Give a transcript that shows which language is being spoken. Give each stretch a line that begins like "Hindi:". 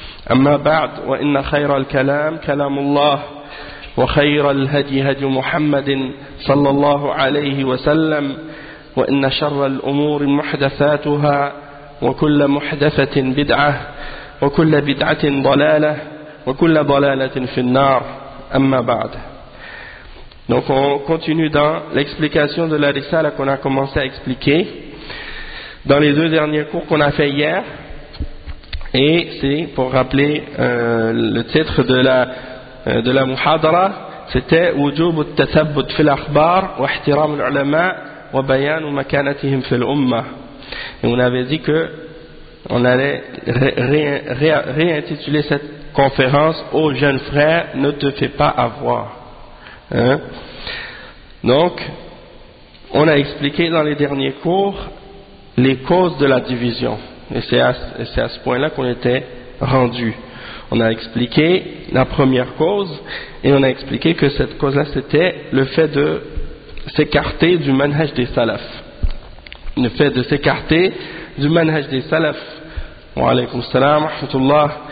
Arabic: أما بعد وإن خير الكلام كلام الله وخير الهدي هدي محمد صلى الله عليه وسلم وإن شر الأمور محدثاتها وكل محدثة بدعة وكل بدعة ضلالة وكل ضلالة في النار أما بعد.
French: Donc on continue dans l'explication de la risala qu'on a commencé à expliquer dans les deux derniers cours qu'on a fait hier, et c'est pour rappeler le titre de la muhadara, c'était
Arabic: وجوب التثبت في الأخبار واحترام العلماء وبيان مكانتهم في الأمة.
French: Et on avait dit que on allait réintituler cette conférence « Ô jeune frère, ne te fais pas avoir hein? ». Donc, on a expliqué dans les derniers cours les causes de la division. Et c'est à ce point-là qu'on était rendu. On a expliqué la première cause et on a expliqué que cette cause-là, c'était le fait de s'écarter du manhaj des salafs. Le fait de s'écarter du manhaj des salafs.
Arabic: وعليكم السلام ورحمة الله.